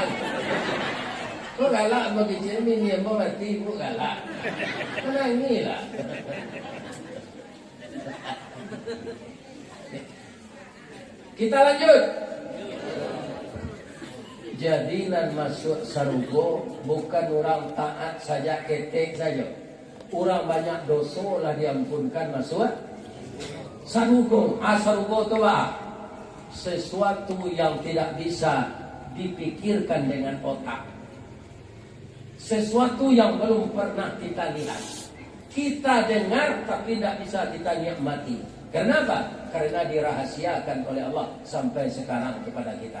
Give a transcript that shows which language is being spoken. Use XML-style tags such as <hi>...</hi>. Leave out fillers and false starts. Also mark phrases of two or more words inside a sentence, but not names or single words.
<min>Kau galak bagi cermin yang mau mati pun galak.</min> <id>Menangis lah. Kita lanjut.</id> <min>Jadilah masuk sarugo bukan orang taat saja ketek saja. Orang banyak dosa lah diampunkan masuk sarugo. Sarugo tu apa?</min> <id>Sesuatu yang tidak bisa dipikirkan dengan otak. Sesuatu yang belum pernah kita lihat. Kita dengar tapi tidak bisa kita nikmati. Kenapa? Karena dirahasiakan oleh Allah sampai sekarang kepada kita.</id>